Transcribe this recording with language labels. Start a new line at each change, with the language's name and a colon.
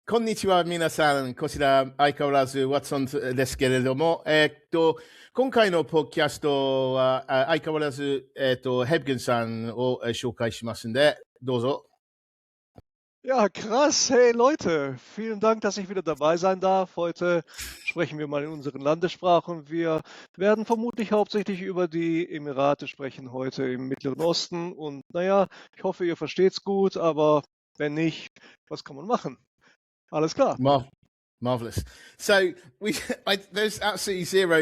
Japanese: こんにちは、皆さん。こちら、相変わらず、ワトソンですけれども、今回のポッドキャストは、相変わらず、ヘブゲンさんを紹介しますんで、どうぞ。
German: Ja, krass. Hey Leute, vielen Dank, dass ich wieder dabei sein darf. Heute sprechen wir mal in unseren Landessprachen. Wir werden vermutlich hauptsächlich über die Emirate sprechen heute im Mittleren Osten. Und naja, ich hoffe, ihr versteht's gut, aber wenn nicht, was kann man machen? Alles klar.
English: Marvelous. So, there's absolutely zero